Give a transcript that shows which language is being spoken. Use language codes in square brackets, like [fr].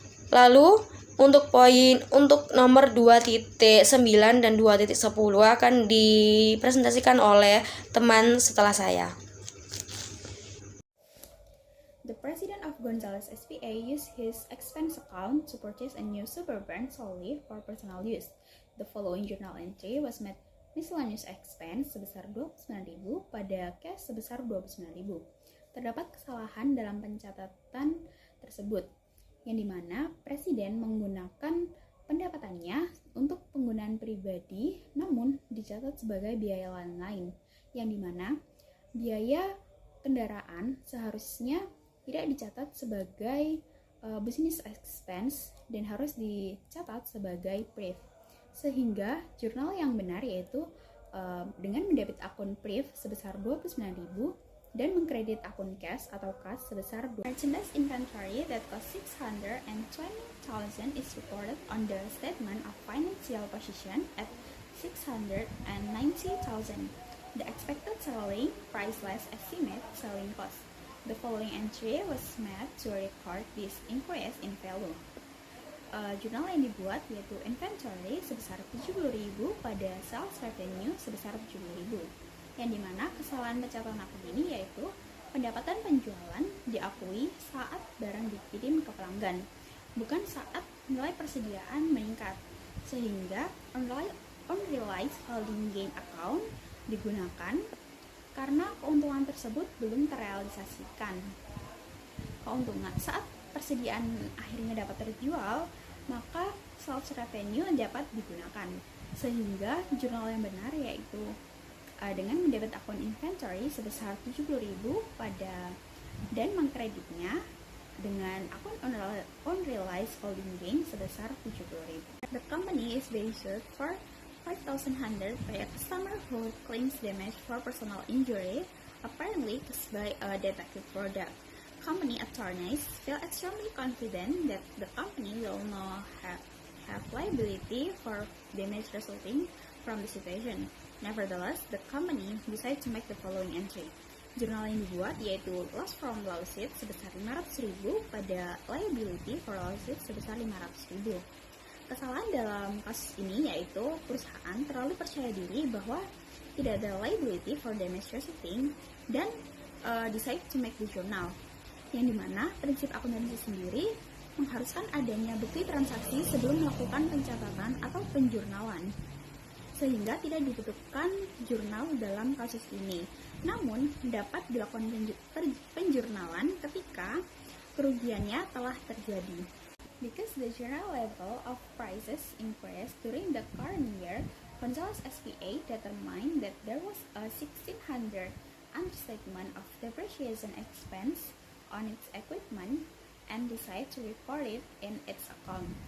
[id] Lalu untuk nomor 2.9 dan 2.10 akan dipresentasikan oleh teman setelah saya. [en] The president of Gonzales SPA used his expense account to purchase a new Suburban solely for personal use. The following journal entry was made miscellaneous expense [id] sebesar 29.000 pada cash sebesar 29.000. Terdapat kesalahan dalam pencatatan tersebut, yang dimana presiden menggunakan pendapatannya untuk penggunaan pribadi namun dicatat sebagai biaya lain, yang dimana biaya kendaraan seharusnya tidak dicatat sebagai business expense dan harus dicatat sebagai PRIV, sehingga jurnal yang benar yaitu dengan mendebit akun PRIV sebesar 29.000 dan mengkredit akun cash atau kas sebesar 2. [en] Merchandise inventory that cost 620,000 is reported on the statement of financial position at 690,000. The expected selling price less estimate selling cost. The following entry was made to record this increase in value. [id] Jurnal yang dibuat yaitu inventory sebesar 70.000 pada sales revenue sebesar 70.000. Yang dimana kesalahan pencatatan akun ini yaitu pendapatan penjualan diakui saat barang dikirim ke pelanggan, bukan saat nilai persediaan meningkat, sehingga unrealized holding gain account digunakan karena keuntungan tersebut belum terrealisasikan. Keuntungan saat persediaan akhirnya dapat terjual, maka sales revenue dapat digunakan, sehingga jurnal yang benar yaitu dengan mendebit akun inventory sebesar 70.000 pada dan mengkreditnya dengan akun unrealized holding gain sebesar 70.000. [en] The company is being sued for 5,100 by a customer who claims damage for personal injury apparently caused by a defective product. Company attorneys feel extremely confident that the company will not have liability for damage resulting from the situation. Nevertheless, the company decided to make the following entry. [id] Jurnal yang dibuat yaitu loss from lawsuit sebesar 500.000 pada liability for lawsuit sebesar 500.000. Kesalahan dalam kasus ini yaitu perusahaan terlalu percaya diri bahwa tidak ada [en] liability for damage resulting [id] dan [en] decide to make the journal, [id] yang dimana prinsip akuntansi sendiri mengharuskan adanya bukti transaksi sebelum melakukan pencatatan atau penjurnalan, sehingga tidak dibutuhkan jurnal dalam kasus ini. Namun, dapat dilakukan penjurnalan ketika kerugiannya telah terjadi. [en] Because the general level of prices increased during the current year, Gonzales SPA determined that there was a 1,600 understatement of depreciation expense on its equipment and decided to report it in its account.